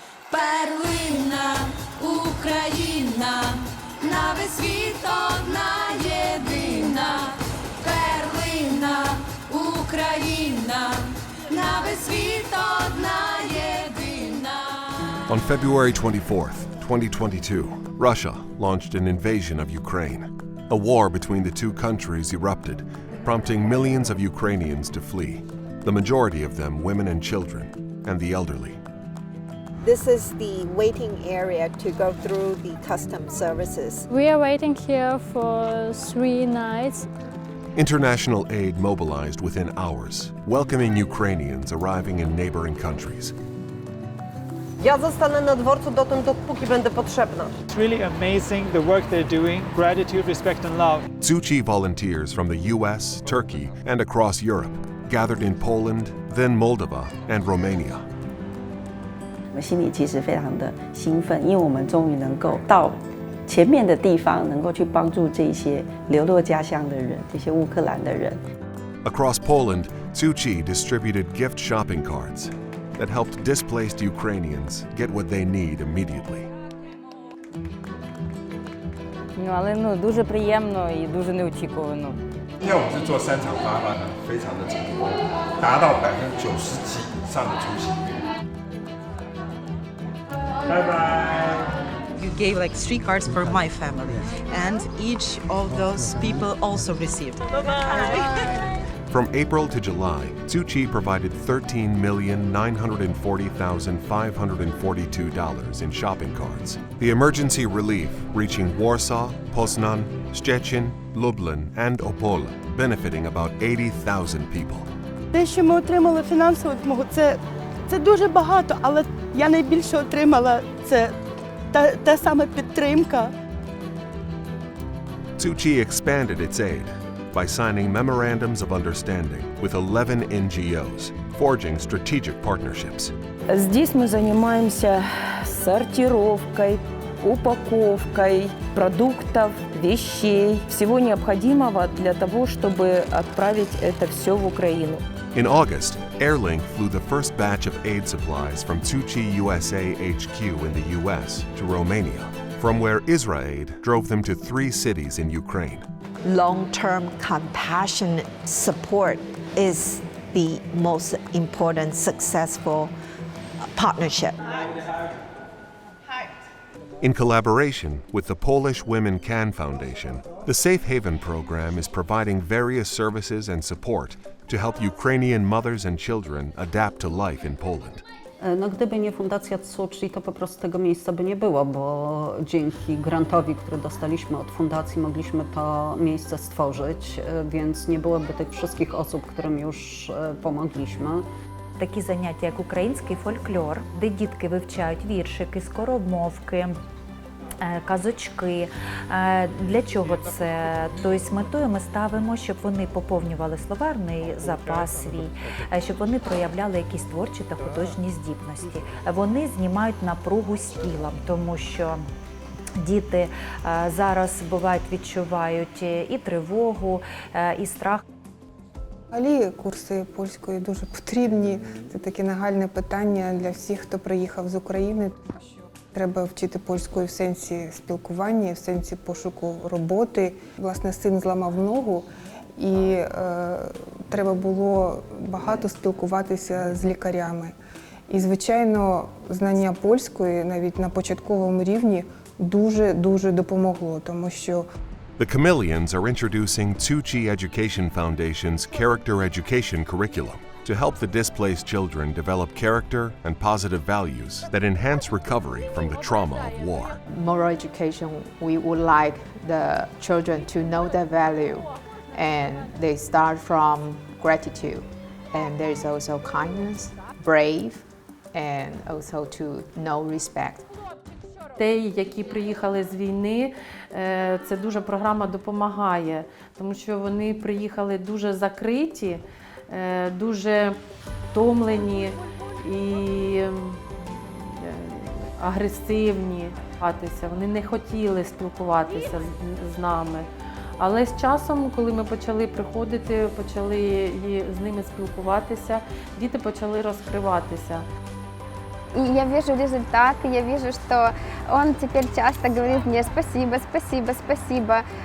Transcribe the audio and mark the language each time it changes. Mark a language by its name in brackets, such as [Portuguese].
[Ukrainian] Перлина, Україна, на весь світ одна єдина. Перлина, Україна, на весь світ одна єдина. [English] On February 24th, 2022, Russia launched an invasion of Ukraine. A war between the two countries erupted, prompting millions of Ukrainians to flee, the majority of them women and children, and the elderly. This is the waiting area to go through the customs services. We are waiting here for 3 nights. International aid mobilized within hours, welcoming Ukrainians arriving in neighboring countries. [Polish] Ja zostanę na dworcu dotąd, dopóki będę potrzebna. [English] It's really amazing the work they're doing. Gratitude, respect and love. Tzu Chi volunteers from the US, Turkey, and across Europe gathered in Poland, then Moldova, and Romania. [Chinese] 我心里其实非常的兴奋，因为我们终于能够到前面的地方，能够去帮助这些流落家乡的人，这些乌克兰的人。 [English] Across Poland, Tzu Chi distributed gift shopping cards that helped displaced Ukrainians get what they need immediately. [Ukrainian] Але дуже приємно і дуже неочікувано. [Chinese] 因为我们是做3场发放的，非常的成功，达到90%几以上的出席率。拜拜。 [English] You gave like 3 cards for my family, and each of those people also received. Bye-bye. From April to July, Tzu Chi provided $13,940,542 in shopping cards. The emergency relief reaching Warsaw, Poznan, Szczecin, Lublin, and Opole, benefiting about 80,000 people. [Ukrainian] Те, що ми отримали фінансову допомогу, це дуже багато, але я найбільше отримала це та саме підтримка. [English] Tzu Chi expanded its aid by signing memorandums of understanding with 11 NGOs, forging strategic partnerships. [Russian] Здесь мы занимаемся сортировкой, упаковкой продуктов, вещей, всего необходимого для того, чтобы отправить это все в Украину. [English] In August, Airlink flew the first batch of aid supplies from Tzu Chi USA HQ in the US to Romania, from where Israel drove them to 3 cities in Ukraine. Long-term compassionate support is the most important successful partnership. In collaboration with the Polish Women Can Foundation, the Safe Haven program is providing various services and support to help Ukrainian mothers and children adapt to life in Poland. [Polish] No, gdyby nie Fundacja Tzu Chi, to po prostu tego miejsca by nie było, bo dzięki grantowi, który dostaliśmy od fundacji, mogliśmy to miejsce stworzyć, więc nie byłoby tych wszystkich osób, którym już pomogliśmy. [Ukrainian] Такі заняття, як український фольклор, де дітки вивчають віршики, скоромовки, казочки. Для чого це? Тобто метою ми ставимо, щоб вони поповнювали словарний запас свій, щоб вони проявляли якісь творчі та художні здібності. Вони знімають напругу з тілом, тому що діти зараз бувають відчувають і тривогу, і страх. Взагалі курси польської дуже потрібні. Це таке нагальне питання для всіх, хто приїхав з України. Треба вчити польською в сенсі спілкування, в сенсі пошуку роботи. Власне, син зламав ногу, і треба було багато спілкуватися з лікарями. І, звичайно, знання польської навіть на початковому рівні дуже допомогло, тому що [English] The Chameleons are introducing Tzu Chi Education Foundation's Character Education curriculum to help the displaced children develop character and positive values that enhance recovery from the trauma of war. Moral education, we would like the children to know their value, and they start from gratitude, and there is also kindness, brave, and also to know respect. [Ukrainian] Дітей, які приїхали з війни, це дуже програма допомагає, тому що вони приїхали дуже закриті, дуже втомлені і агресивні. Вони не хотіли спілкуватися з нами. Але з часом, коли ми почали приходити, почали з ними спілкуватися, діти почали розкриватися. [Russian] И я вижу результаты, я вижу, что он теперь часто говорит мне спасибо, спасибо, спасибо.